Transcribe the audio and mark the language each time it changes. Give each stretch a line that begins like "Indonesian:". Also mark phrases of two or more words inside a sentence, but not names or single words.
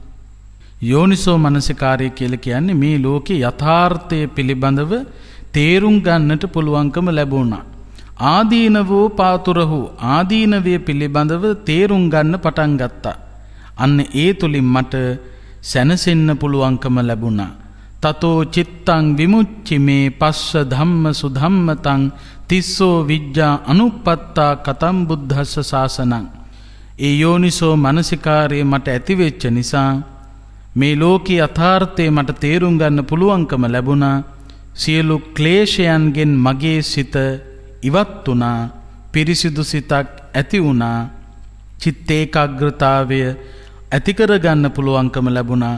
Sinhala: යෝනිසෝ මනසිකාරය කියලා කියන්නේ මේ ලෝකේ යථාර්ථය පිළිබඳව තේරුම් ගන්නට පුළුවන්කම ලැබුණා.
Pali: ආදීනවෝ පාතුරහු ආදීනවය පිළිබඳව තේරුම් ගන්න පටන් ගත්තා.
Sinhala: අන්න ඒ තුලින් මට සැනසෙන්න පුළුවන්කම ලැබුණා.
Pali: තතෝ චිත්තං විමුච්චි මේ පස්ස ධම්ම සුධම්මතං තිස්සෝ විජ්ජා අනුප්පත්තා කතම් බුද්ධස්ස ශාසනං.
Sinhala: ඒ යෝනිසෝ මනසිකාරය මට ඇති වෙච්ච නිසා මේ ලෝකී යථාර්ථය මට තේරුම් ගන්න පුළුවන්කම ලැබුණා. සියලු ක්ලේශයන්ගෙන් මගේ සිත ඉවත් වුණා. පිරිසිදු සිතක් ඇති වුණා. චිත්ත ඒකාග්‍රතාවය ඇති කරගන්න පුළුවන්කම ලැබුණා.